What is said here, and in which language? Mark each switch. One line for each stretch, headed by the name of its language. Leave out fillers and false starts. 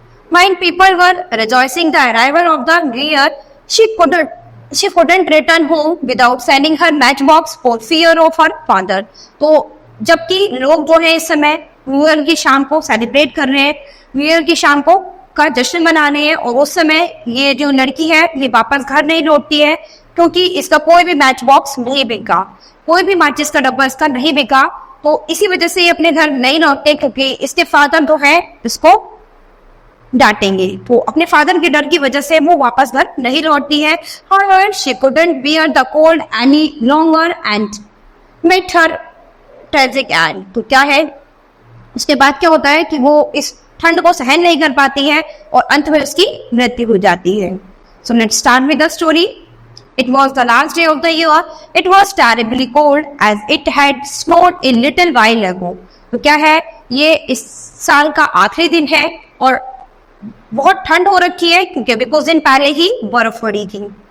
English: While people were rejoicing the arrival of the new year, she couldn't return home without selling her matchbox for fear of her father.
Hindi: तो जबकि लोग जो है इस समय new year की शाम को सेलिब्रेट कर रहे हैं, न्यू ईयर की शाम को का जश्न मना रहे हैं, और उस समय ये जो लड़की है ये वापस घर नहीं लौटती है क्योंकि इसका कोई भी मैच बॉक्स नहीं बिका, कोई भी माचिस का डब्बा इसका नहीं बिका. तो इसी वजह से ये अपने घर नहीं लौटते क्योंकि इसके फादर जो है इसको डांटेंगे. तो अपने फादर के डर की वजह से वो वापस घर नहीं लौटती है.
English: However, she couldn't bear the cold any longer and met her tragic end.
Hindi: तो क्या है, उसके बाद क्या होता है कि वो इस ठंड को सहन नहीं कर पाती है और अंत में उसकी मृत्यु हो जाती है.
English: So let's start with the story. It was the last day of the year. It was terribly cold as it had snowed a little while ago.
Hindi: तो क्या है, ये इस साल का आखिरी दिन है और बहुत ठंड हो रखी है क्योंकि कुछ दिन पहले ही बर्फ पड़ी थी.